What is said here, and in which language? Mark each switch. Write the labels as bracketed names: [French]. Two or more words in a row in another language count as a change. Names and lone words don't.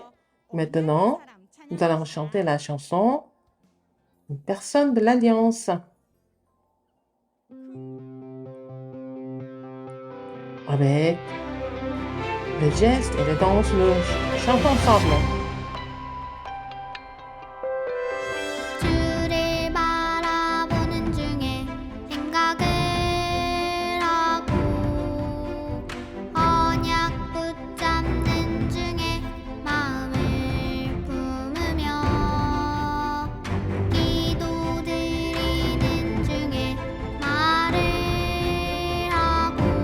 [French] Maintenant, nous allons chanter la chanson Une personne de l'Alliance. Avec les gestes et les danses, nous chantons ensemble. [Korean] 주를 바라보는 중에 생각을 하고 언약 붙잡는 중에 마음을 품으며 기도드리는 중에 말을 하고